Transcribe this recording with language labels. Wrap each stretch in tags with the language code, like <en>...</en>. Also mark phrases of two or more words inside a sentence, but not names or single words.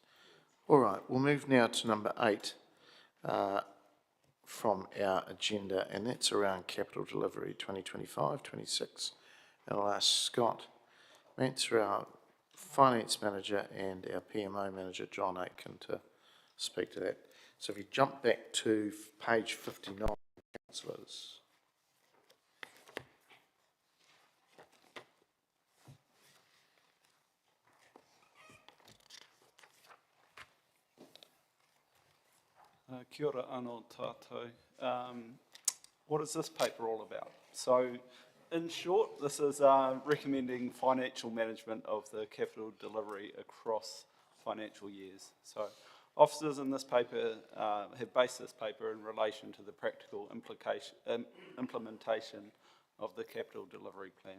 <en>All right, we'll move now to number 8 from our agenda, and that's around capital delivery 2025-26. And I'll ask Scott Mantzer, our Finance Manager, and our PMO Manager, John Aitken, to speak to that. So if you jump back to page 59, councillors.</en> <mi>Kia ora anō tātou.</mi> <en>What is this paper all about? So, in short, this is recommending financial management of the capital delivery across financial years. So, officers in this paper have based this paper in relation to the practical implementation of the capital delivery plan.</en>